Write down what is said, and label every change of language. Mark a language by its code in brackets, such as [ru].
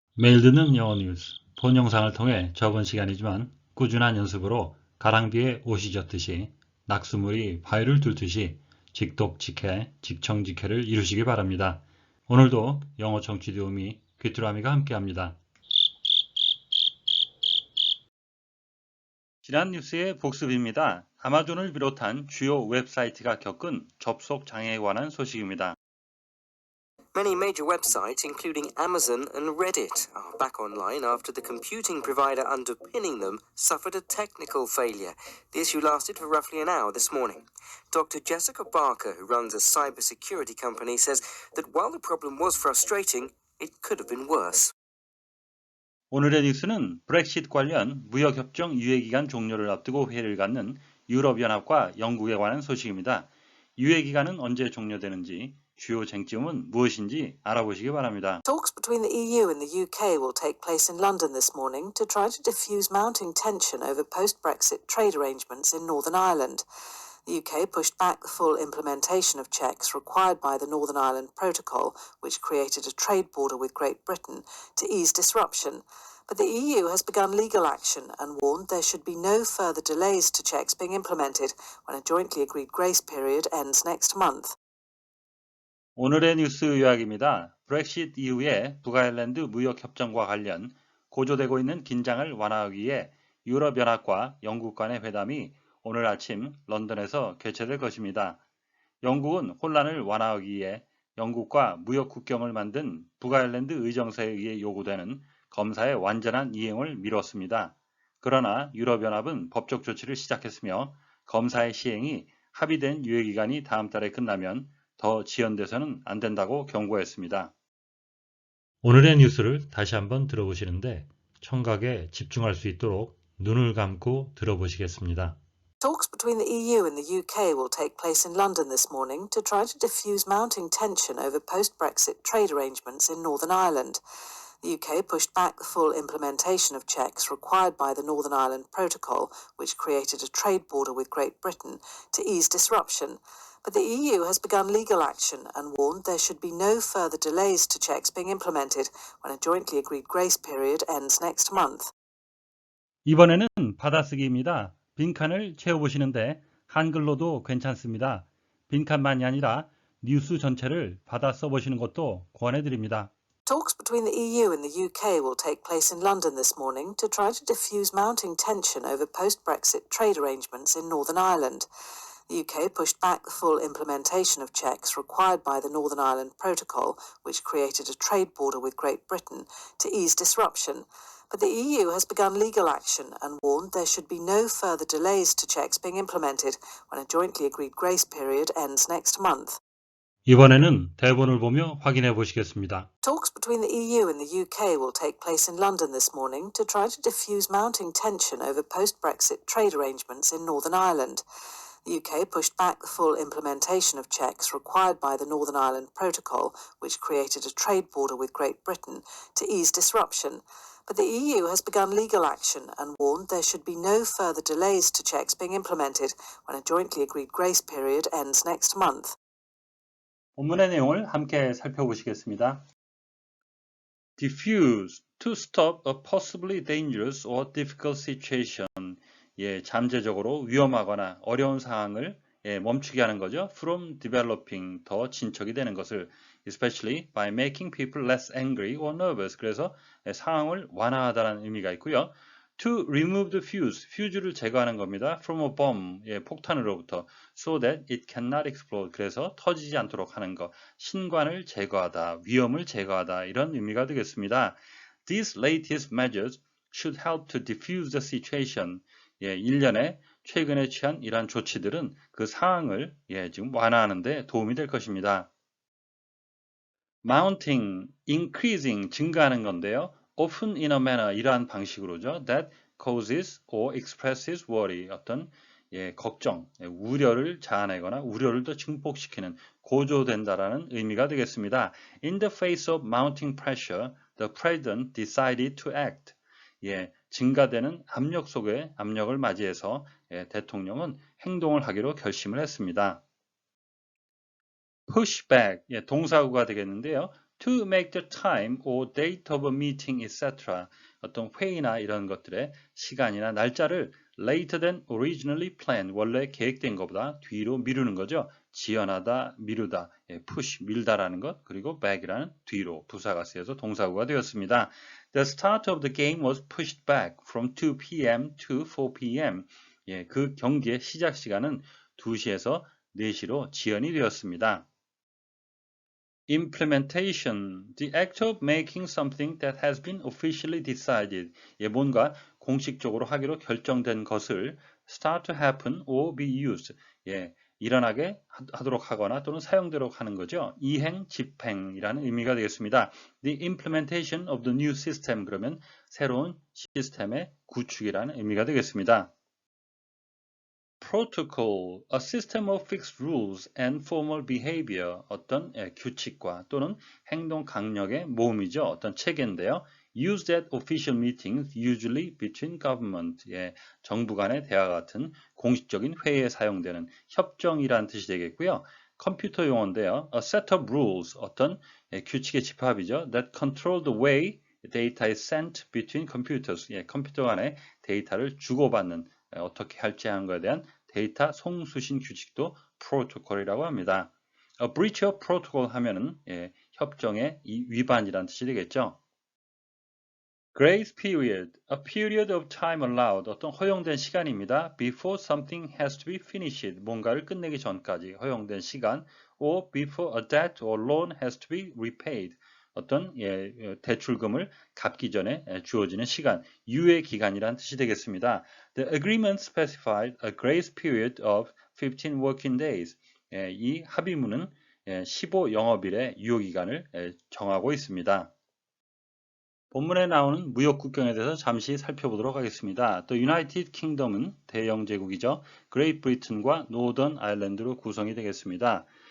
[ko] 매일 듣는 영어 뉴스, 본 영상을 통해 적은 시간이지만 꾸준한 연습으로 가랑비에 옷이 젖듯이 낙수물이 바위를 뚫듯이 직독직해, 직청직해를 이루시기 바랍니다. 오늘도 영어 청취 도우미 귀뚜라미가 함께합니다. 지난 뉴스의 복습입니다. 아마존을 비롯한 주요 웹사이트가 겪은 접속 장애에 관한 소식입니다. [en] Many major websites, including Amazon and Reddit, are back online after the computing provider underpinning them suffered a technical failure. The issue lasted for roughly an hour this morning. Dr. Jessica Barker, who runs a cybersecurity company, says that while the problem was frustrating, it could have been worse. [ko] 오늘의 뉴스는 브렉시트 관련 무역협정 유예기간 종료를 앞두고 회의를 갖는 유럽연합과 영국에 관한 소식입니다. 유예기간은 언제 종료되는지, 주요 쟁점은 무엇인지 알아보시기 바랍니다. [en] Talks between the EU and the UK will take place in London this morning to try to diffuse mounting tension over post-Brexit trade arrangements in Northern Ireland. The UK pushed back the full implementation of checks required by the Northern Ireland Protocol, which created a trade border with Great Britain, to ease disruption. But the EU has begun legal action and warned there should be no further delays to checks being implemented when a jointly agreed grace period ends next month. [ko] 오늘의 뉴스 요약입니다. 브렉시트 이후에 북아일랜드 무역협정과 관련 고조되고 있는 긴장을 완화하기 위해 유럽연합과 영국 간의 회담이 오늘 아침 런던에서 개최될 것입니다. 영국은 혼란을 완화하기 위해 영국과 무역 국경을 만든 북아일랜드 의정서에 의해 요구되는 검사의 완전한 이행을 미뤘습니다. 그러나 유럽연합은 법적 조치를 시작했으며 검사의 시행이 합의된 유예기간이 다음 달에 끝나면 더 지연돼서는 안 된다고 경고했습니다. 오늘의 뉴스를 다시 한번 들어보시는데 청각에 집중할 수 있도록 눈을 감고 들어보시겠습니다. [en] Talks between the EU and the UK will take place in London this morning to try to diffuse mounting tension over post-Brexit trade arrangements in Northern Ireland. The UK pushed back the full implementation of checks required by the Northern Ireland Protocol, which created a trade border with Great Britain, to ease disruption. But the EU has begun legal action and warned there should be no further delays to checks being implemented when a jointly agreed grace period ends next month. [ko] 이번에는 받아쓰기입니다. 빈칸을 채워보시는데 한글로도 괜찮습니다. 빈칸만이 아니라 뉴스 전체를 받아 써보시는 것도 권해드립니다. [en] Talks between the EU and the UK will take place in London this morning to try to diffuse mounting tension over post-Brexit trade arrangements in Northern Ireland. The UK pushed back the full implementation of checks required by the Northern Ireland Protocol, which created a trade border with Great Britain, to ease disruption. But the EU has begun legal action and warned there should be no further delays to checks being implemented when a jointly agreed grace period ends next month. [ko] 이번에는 대본을 보며 확인해 보시겠습니다. [en] Talks between the EU and the UK will take place in London this morning to try to diffuse mounting tension over post-Brexit trade arrangements in Northern Ireland. The UK pushed back the full implementation of checks required by the Northern Ireland Protocol, which created a trade border with Great Britain, to ease disruption. But the EU has begun legal action and warned there should be no further delays to checks being implemented when a jointly agreed grace period ends next month. [ko] 본문의 내용을 함께 살펴보시겠습니다. [en] Diffuse, to stop a possibly dangerous or difficult situation. [ko] 잠재적으로 위험하거나 어려운 상황을 멈추게 하는 거죠. [en] From developing, [ko] 더 진척이 되는 것을 [en] especially by making people less angry or nervous. [ko] 그래서 상황을 완화하다는 의미가 있고요. [en] To remove the fuse, [ko] fuse를 제거하는 겁니다. [en] From a bomb, [ko] 폭탄으로부터 [en] so that it cannot explode. [ko] 그래서 터지지 않도록 하는 것. 신관을 제거하다, 위험을 제거하다 이런 의미가 되겠습니다. [en] These latest measures should help to diffuse the situation. [ko] 일련의 최근에 취한 이러한 조치들은 그 상황을 지금 완화하는 데 도움이 될 것입니다. [en] Mounting, increasing, [ko] 증가하는 건데요. [en] Often in a manner, [ko] 이러한 방식으로죠. [en] That causes or expresses worry, [ko] 어떤 걱정, 우려를 자아내거나 우려를 더 증폭시키는, 고조된다라는 의미가 되겠습니다. [en] In the face of mounting pressure, the president decided to act. [ko] 증가되는 압력 속에 압력을 맞이해서 대통령은 행동을 하기로 결심을 했습니다. [en] push back, [ko] 동사구가 되겠는데요. [en] to make the time or date of a meeting, etc. [ko] 어떤 회의나 이런 것들의 시간이나 날짜를 [en] later than originally planned, [ko] 원래 계획된 것보다 뒤로 미루는 거죠. 지연하다, 미루다, push, 밀다라는 것, 그리고 back이라는 뒤로 부사가 쓰여서 동사구가 되었습니다. [en] The start of the game was pushed back from 2 p.m. to 4 p.m. [ko] 그 경기의 시작 시간은 2시에서 4시로 지연이 되었습니다. [en] Implementation, the act of making something that has been officially decided. [ko] 뭔가 공식적으로 하기로 결정된 것을 [en] start to happen or be used. [ko] 일어나게 하도록 하거나 또는 사용되도록 하는 거죠. 이행, 집행이라는 의미가 되겠습니다. [en] The implementation of the new system, [ko] 그러면 새로운 시스템의 구축이라는 의미가 되겠습니다. [en] Protocol, a system of fixed rules and formal behavior, [ko] 어떤 규칙과 또는 행동 강령의 모음이죠. 어떤 체계인데요. [en] Used at official meetings, usually between government, [ko] 정부 간의 대화 같은 공식적인 회의에 사용되는 협정이라는 뜻이 되겠고요. 컴퓨터 용어인데요. [en] A set of rules, [ko] 어떤 규칙의 집합이죠. [en] That control the way data is sent between computers, [ko] 컴퓨터 간의 데이터를 주고받는 어떻게 할지 하는 것에 대한 데이터 송수신 규칙도 프로토콜이라고 합니다. [en] A breach of protocol [ko] 하면은 협정의 위반이라는 뜻이 되겠죠. [en] Grace period, a period of time allowed, [ko] 어떤 허용된 시간입니다. [en] Before something has to be finished, [ko] 뭔가를 끝내기 전까지 허용된 시간, [en] or before a debt or loan has to be repaid, [ko] 어떤 대출금을 갚기 전에 주어지는 시간, 유예 기간이란 뜻이 되겠습니다. [en] The agreement specified a grace period of 15 working days. [ko] 이 합의문은 15 영업일의 유효 기간을 정하고 있습니다. 본문에 나오는 무역 국경에 대해서 잠시 살펴보도록 하겠습니다. 또 유나이티드 킹덤은 대영 제국이죠. 그레이트 브리튼과 노던 아일랜드로 구성이 되겠습니다.